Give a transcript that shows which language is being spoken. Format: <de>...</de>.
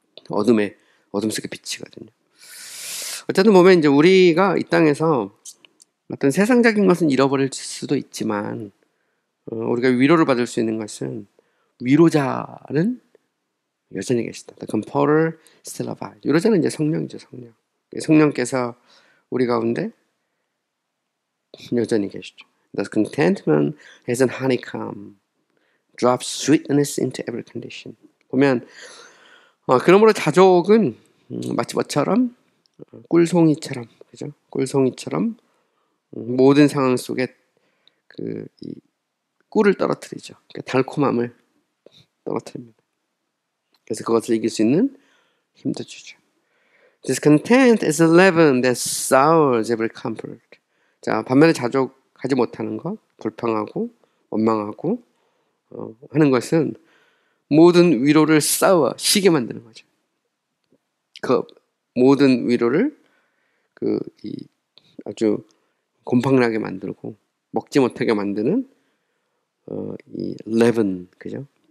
<ko>어둠 속의 빛이거든요. 어쨌든 보면 이제 우리가 이 땅에서 어떤 세상적인 것은 잃어버릴 수도 있지만 우리가 위로를 받을 수 있는 것은 위로자는 여전히 계시다.</ko> <en>The Comforter still abides.</en> <ko>위로자는 이제 성령이죠, 성령. 성령께서 우리 가운데 여전히 계시죠.</ko> <en>The contentment as an honeycomb drops sweetness into every condition.</en> <ko>보면 그러므로 자족은 마치 뭐처럼 꿀송이처럼, 그죠? 꿀송이처럼 모든 상황 속에 이 꿀을 떨어뜨리죠. 그러니까 달콤함을 떨어뜨립니다. 그래서 그것을 이길 수 있는 힘도 주죠.</ko> <en>Discontent is a leaven that sours every comfort.</en> <ko>자, 반면에 자족하지 못하는 것, 불평하고 원망하고 하는 것은 모든 위로를 시게 만드는 거죠. 그 모든 위로를 아주 곰팡나게 만들고 먹지 못하게 만드는 이 레븐, 그죠?</ko>